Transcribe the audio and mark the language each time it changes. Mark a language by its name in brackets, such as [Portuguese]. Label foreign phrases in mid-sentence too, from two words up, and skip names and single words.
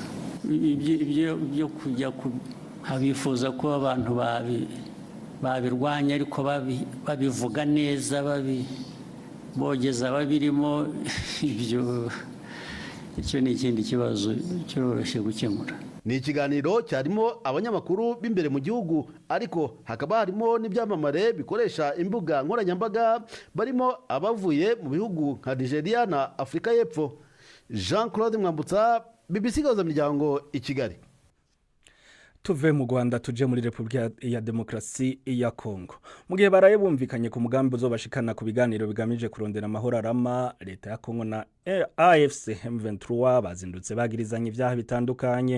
[Kinyarwanda] Ibyo kujya bifuza ko abantu babirwanya ariko babivuga neza, bogeza babirimo, icyo ni ikindi kibazo cyoroshye gukemura. Ni ikiganiro cyarimo abanyamakuru b'imbere mu gihugu ariko hakaba harimo n'ibyamamare bikoresha imbuga nkoranyambaga barimo abavuye mu bihugu nka Nigeria na Afrika y'Epfo. Jean-Claude Mwambutsa, BBC Gahuzamiryango i Kigali. Tuve mu Rwanda tuje muri Republika ya Demokarasi ya Kongo. [Rundi] Mu gihe baraye bumvikanye ku mugambi uzobashikana ku biganiro bigamije kurondera amahoro arama, leta ya Kongo na AFC M23 bazindutse bagirizanye ibyaha bitandukanye.